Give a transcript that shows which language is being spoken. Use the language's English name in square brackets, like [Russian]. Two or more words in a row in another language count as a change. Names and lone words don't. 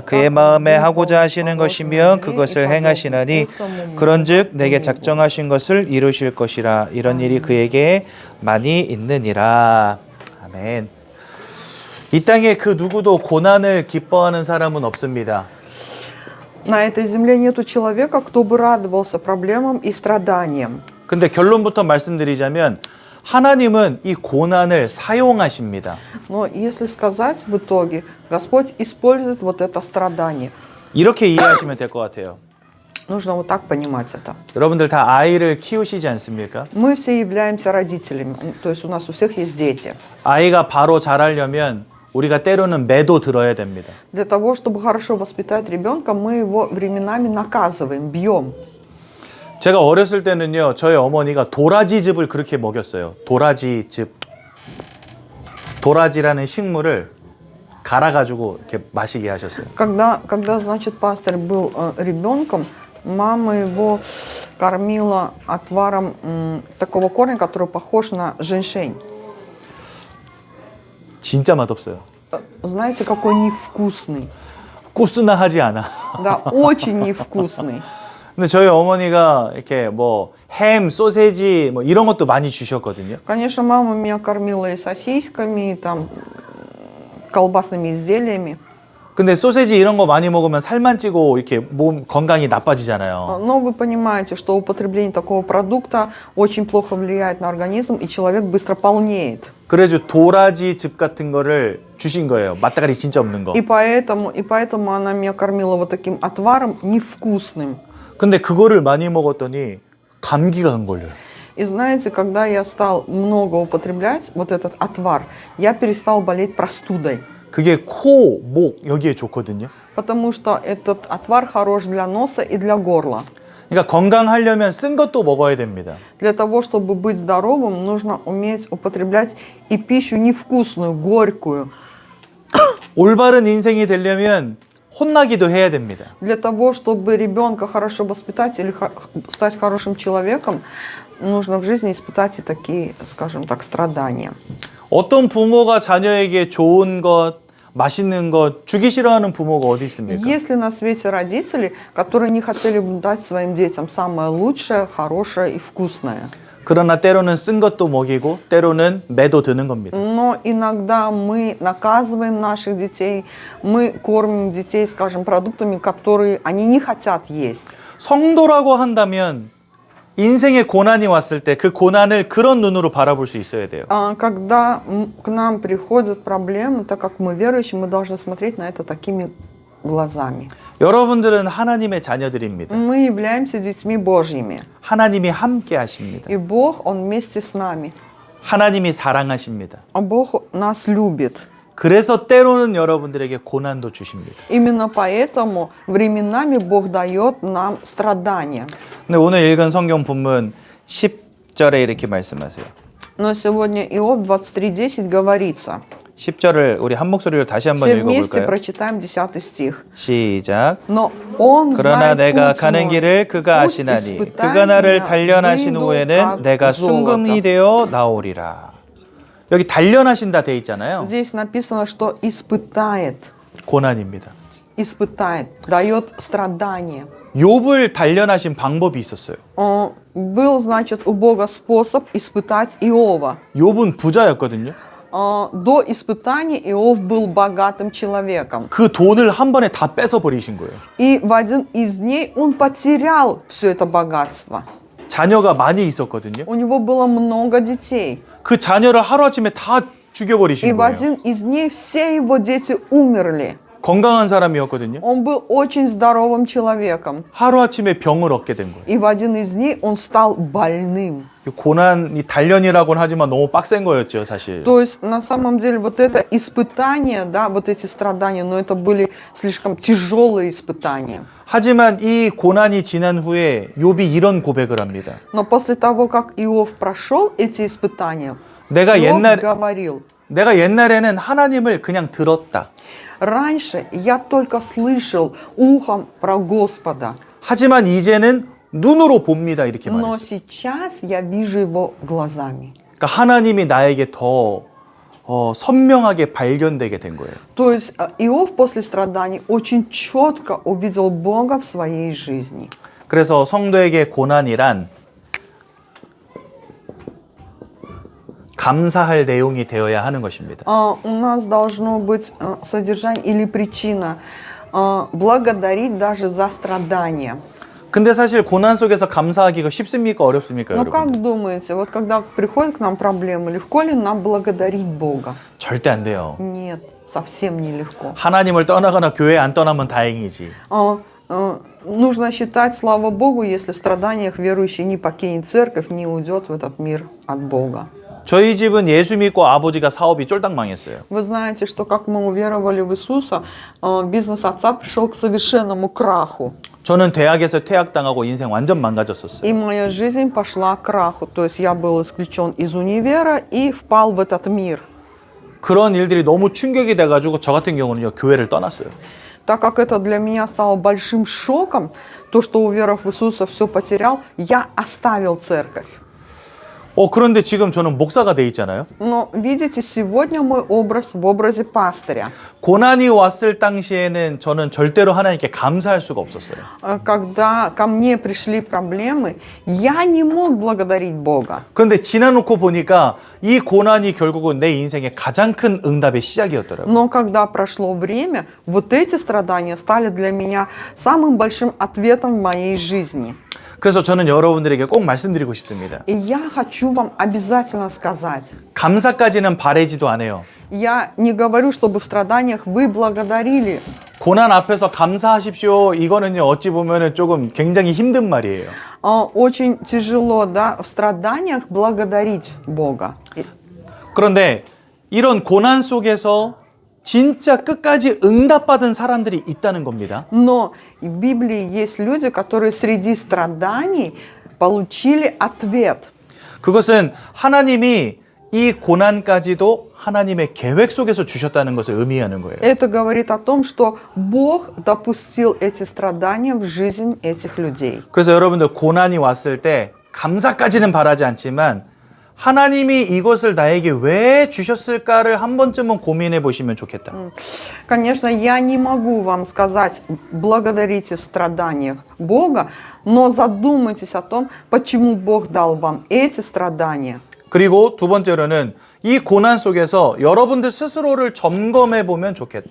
[Korean] 그의 마음에 하고자 하시는 것이며 그것을 행하시나니 그런즉 내게 작정하신 것을 이루실 것이라. 이런 일이 그에게 많이 있느니라. 아멘. 이 땅에 그 누구도 고난을 기뻐하는 사람은 없습니다. [Russian] На этой земле нету человека, кто бы радовался проблемам и страданиям. [Korean] 근데 결론부터 말씀드리자면 하나님은 이 고난을 사용하십니다. [Russian] Но если сказать в итоге, Господь использует вот это страдание. [Korean] 이렇게 이해하시면 될 것 같아요. [Russian] Нужно вот так понимать это. [Korean] 여러분들 다 아이를 키우시지 않습니까? [Russian] Мы все являемся родителями, то есть у нас у всех есть дети. [Korean] 아이가 바로 자라려면 우리가 때로는 매도 들어야 됩니다. [Russian] Для того, чтобы хорошо воспитать ребенка, мы его временами наказываем, бьем. [Korean] 제가 어렸을 때는요, 저희 어머니가 도라지즙을 그렇게 먹였어요. 도라지즙. 도라지라는 식물을 갈아가지고 이렇게 마시게 하셨어요. [Russian] Когда значит, пастор был ребенком, мама его кормила отваром такого корня, который похож на женьшень. [Korean] 진짜 맛없어요. [Russian] Знаете, какой невкусный. [Korean] 꾸스나하지 않아. [Russian] Да, очень невкусный. [Korean] 근데 저희 어머니가 이렇게 뭐 햄, 소세지 뭐 이런 것도 많이 주셨거든요. [Russian] Конечно, мама меня кормила и сосисками, и там колбасными изделиями. [Korean] 근데 소세지 이런 거 많이 먹으면 살만 찌고 이렇게 몸 건강이 나빠지잖아요. [Russian] Но вы понимаете, что употребление такого продукта очень плохо влияет на организм, и человек быстро полнеет. [Korean] 그래서 도라지즙 같은 거를 주신 거예요. 맛다가리 진짜 없는 거. [Russian] И поэтому она меня кормила вот таким отваром невкусным. [Korean] 근데 그거를 많이 먹었더니 감기가 간 걸려요. [Russian] И знаете, когда я стал много употреблять вот этот отвар, я перестал болеть простудой. [Korean] 그게 코, 목 여기에 좋거든요. [Russian] Потому что этот отвар хорош для носа и для горла. [Korean] 그러니까 건강하려면 쓴 것도 먹어야 됩니다. [Russian] Для того, чтобы быть здоровым, нужно уметь употреблять и пищу невкусную, горькую. [Korean] 올바른 인생이 되려면 혼나기도 해야 됩니다. [Russian] Для того, чтобы ребенка хорошо воспитать или стать хорошим человеком, нужно в жизни испытать и такие, скажем так, страдания. [Korean] 어떤 부모가 자녀에게 좋은 것, 맛있는 거 주기 싫어하는 부모가 어디 있습니까? [Russian] Есть ли на свете родители, которые не хотели бы дать своим детям самое лучшее, хорошее и вкусное? [Korean] 그러나 때로는 쓴 것도 먹이고 때로는 매도 드는 겁니다. [Russian] Но иногда мы наказываем наших детей, мы кормим детей, скажем, продуктами, которые они не хотят есть. [Korean] 성도라고 한다면 인생의 고난이 왔을 때 그 고난을 그런 눈으로 바라볼 수 있어야 돼요. [Russian] Когда к нам приходят проблемы, так как мы верующие, мы должны смотреть на это такими глазами. [Korean] 여러분들은 하나님의 자녀들입니다. [Russian] Мы являемся детьми Божьими. [Korean] 하나님이 함께 하십니다. [Russian] И Бог, Он вместе с нами. [Korean] 하나님이 사랑하십니다. [Russian] А Бог нас любит. [Korean] 그래서 때로는 여러분들에게 고난도 주십니다. [Russian] Именно поэтому временами Бог дает нам страдания. [Korean] 근데 오늘 읽은 성경 본문 10절에 이렇게 말씀하세요. [Russian] Но сегодня Иов 23:10 говорится. [Korean] 10절을 우리 한 목소리로 다시 한번 [Russian] Все вместе [Korean] 읽어볼까요? [Russian] прочитаем 10 стих. [Korean] 시작. [Russian] Но он [Korean] 그러나 [Russian] знает [Korean] 내가 [Russian] путь [Korean] 가는 [Russian] мой, [Korean] 길을 그가 [Russian] путь [Korean] 아시나니 [Russian] испытаний [Korean] 그가 나를 [Russian] меня, [Korean] 단련하신 [Russian] выйду [Korean] 후에는 [Russian] как [Korean] 내가 [Russian] золото. [Korean] 순금이 되어 나오리라. 여기 단련하신다 돼 있잖아요. [Russian] Здесь написано, что испытает, [Korean] 고난입니다. [Russian] дает страдания. [Korean] 욥을 단련하신 방법이 있었어요. [Russian] Был, значит, у Бога способ испытать Иова. [Korean] 욥은 부자였거든요. [Russian] До испытаний Иов был богатым человеком. [Korean] 그 돈을 한 번에 다 뺏어 버리신 거예요. [Russian] И в один из дней он потерял все это богатство. [Korean] 자녀가 많이 있었거든요. [Russian] У него было много детей. [Korean] 그 자녀를 하루아침에 다 [Russian] И [Korean] 죽여버리신 [Russian] в [Korean] 거예요. [Russian] один из дней все его дети умерли. [Korean] 건강한 사람이었거든요. [Russian] Он был очень здоровым человеком. [Korean] 하루아침에 병을 얻게 된 거예요. [Russian] И в один из дней он стал больным. [Korean] 고난이 단련이라고는 하지만 너무 빡센 거였죠, 사실. [Russian] То есть на самом деле вот это испытание, да, вот эти страдания, но это были слишком тяжелые испытания. [Korean] 하지만 이 고난이 지난 후에 욥이 이런 고백을 합니다. [Russian] Но после того, как Иов прошел эти испытания, [Korean] 내가 [Russian] Иов [Korean] 옛날에는 하나님을 그냥 들었다. [Russian] раньше я только слышал ухом про Господа, [Korean] 하지만 이제는 눈으로 봅니다. 이렇게 [Russian] но [Korean] 말했어요. [Russian] сейчас я вижу его глазами. [Korean] 그러니까 하나님이 나에게 더 선명하게 발견되게 된 거예요. [Russian] То есть Иов после страданий очень четко увидел Бога в своей жизни. [Korean] 그래서 성도에게 고난이란 감사할 내용이 되어야 하는 것입니다. [Russian] У нас должно быть содержание или причина благодарить даже за страдания. [Korean] 근데 사실 고난 속에서 감사하기가 쉽습니까? 어렵습니까, [Russian] Но [Korean] 여러분? [Russian] как думаете, вот когда приходят к нам проблемы, легко ли нам благодарить Бога? [Korean] 절대 안 돼요. [Russian] Нет, совсем нелегко. [Korean] 하나님을 떠나거나 교회 안 떠나면 다행이지. [Russian] Нужно считать, слава Богу, если в страданиях верующий не покинет церковь, не уйдет в этот мир от Бога. [Korean] 저희 집은 예수 믿고 아버지가 사업이 쫄딱 망했어요. [Russian] Вы знаете, что как мы уверовали в Иисуса, бизнес отца пришел к совершенному краху. [Korean] 저는 대학에서 퇴학당하고 인생 완전 망가졌었어요. [Russian] И моя жизнь пошла к краху. То есть я был исключен из универа и впал в этот мир. [Korean] 그런 일들이 너무 충격이 돼가지고 저 같은 경우는요, 교회를 떠났어요. [Russian] Так как это для меня стало большим шоком, то, что уверовав в Иисуса все потерял, я оставил церковь. [Korean] 그런데 지금 저는 목사가 돼 있잖아요. [Russian] Но видите, сегодня мой образ в образе пастыря. [Korean] 고난이 왔을 당시에는 저는 절대로 하나님께 감사할 수가 없었어요. [Russian] Когда ко мне пришли проблемы, я не мог благодарить Бога. [Korean] 그런데 지나놓고 보니까 이 고난이 결국은 내 인생의 가장 큰 응답의 시작이었더라고요. [Russian] Но когда прошло время, вот эти страдания стали для меня самым большим ответом в моей жизни. [Korean] 그래서 저는 여러분들에게 꼭 말씀드리고 싶습니다. [Russian] И я хочу вам обязательно сказать. [Korean] 감사까지는 바라지도 않아요. [Russian] Я не говорю, чтобы в страданиях вы благодарили. [Korean] 고난 앞에서 감사하십시오. 이거는요, 어찌 보면은 조금 굉장히 힘든 말이에요. [Russian] Очень тяжело, да, в страданиях благодарить Бога. [Korean] 그런데 이런 고난 속에서 진짜 끝까지 응답받은 사람들이 있다는 겁니다. [Russian] Но в Библии есть люди, которые среди страданий получили ответ. [Korean] 그것은 하나님이 이 고난까지도 하나님의 계획 속에서 주셨다는 것을 의미하는 거예요. [Russian] Это говорит о том, что Бог допустил эти страдания в жизнь этих людей. [Korean] 그래서 여러분들 고난이 왔을 때 감사까지는 바라지 않지만 하나님이 이것을 나에게 왜 주셨을까를 한 번쯤은 고민해 보시면 좋겠다. [Russian] Конечно, я не могу вам сказать, благодарите в страданиях Бога, но задумайтесь о том, почему Бог дал вам эти страдания. [Korean] 그리고 두 번째로는 이 고난 속에서 여러분들 스스로를 점검해 보면 좋겠다.